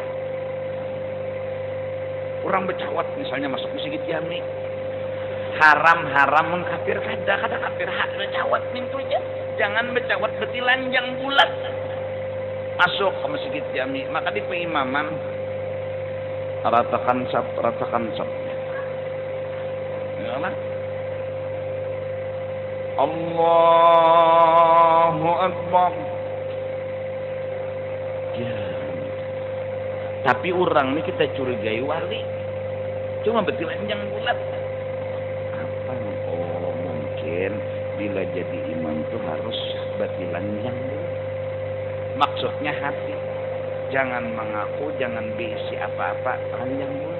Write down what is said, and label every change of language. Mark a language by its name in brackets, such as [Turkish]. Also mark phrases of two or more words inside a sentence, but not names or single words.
[Banjar] Orang bercawat misalnya masuk masjid jami haram mun kafir kada kafir hak bercawat itu aja. Jangan bercawat betilanjang bulat. Masuk ke masjid jami, maka di peimaman ratakan sab. [Arabic] يا الله. الله أكبر. [Banjar] Ya. Tapi orang ini kita curigai wali. Cuma betilanjang bulat. Apa? Oh, mungkin bila jadi imam itu harus betilanjang bulat. Maksudnya hati. Jangan mengaku, jangan berisi apa-apa, panjang dulu.